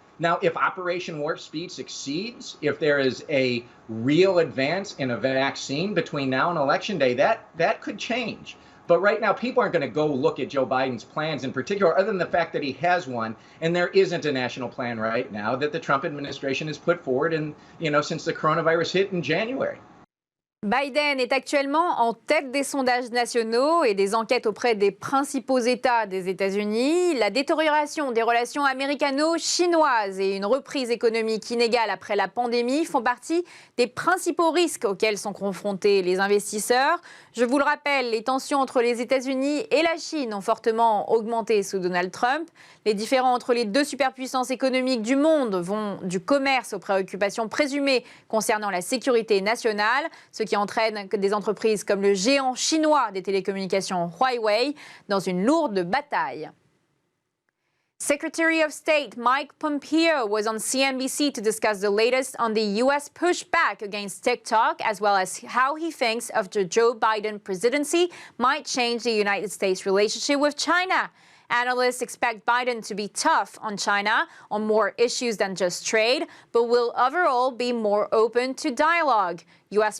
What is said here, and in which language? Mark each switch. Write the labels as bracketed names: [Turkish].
[English] Now, if Operation Warp Speed succeeds, if there is a real advance in a vaccine between now and Election Day, that could change. But right now, people aren't going to go look at Joe Biden's plans in particular, other than the fact that he has one. And there isn't a national plan right now that the Trump administration has put forward, since the coronavirus hit in January. [French] Biden est actuellement en tête des sondages nationaux et des enquêtes auprès des principaux États des États-Unis. La détérioration des relations américano-chinoises et une reprise économique inégale après la pandémie font partie des principaux risques auxquels sont confrontés les investisseurs. Je vous le rappelle, les tensions entre les États-Unis et la Chine ont fortement augmenté sous Donald Trump. Les différends entre les deux superpuissances économiques du monde vont du commerce aux préoccupations présumées concernant la sécurité nationale, ce qui entraîne des entreprises comme le géant chinois des télécommunications Huawei dans une lourde bataille. [English] Secretary of State Mike Pompeo was on CNBC to discuss the latest on the U.S. pushback against TikTok, as well as how he thinks of the Joe Biden presidency might change the United States relationship with China. Analysts expect Biden to be tough on China on more issues than just trade, but will overall be more open to dialogue. U.S.